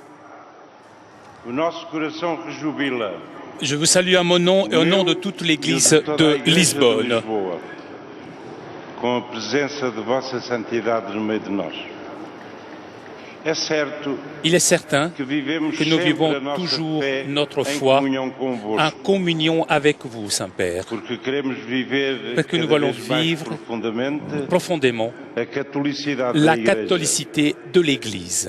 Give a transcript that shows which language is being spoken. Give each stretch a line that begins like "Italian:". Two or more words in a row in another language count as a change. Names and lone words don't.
French: Je vous salue à mon nom et au nom de toute l'Église de Lisbonne.
Portuguese: Com a presença de Vossa Santidade no meio de nós.
French: Il est certain que nous vivons toujours notre foi en communion avec vous, Saint-Père, parce que nous voulons vivre profondément la catholicité de l'Église.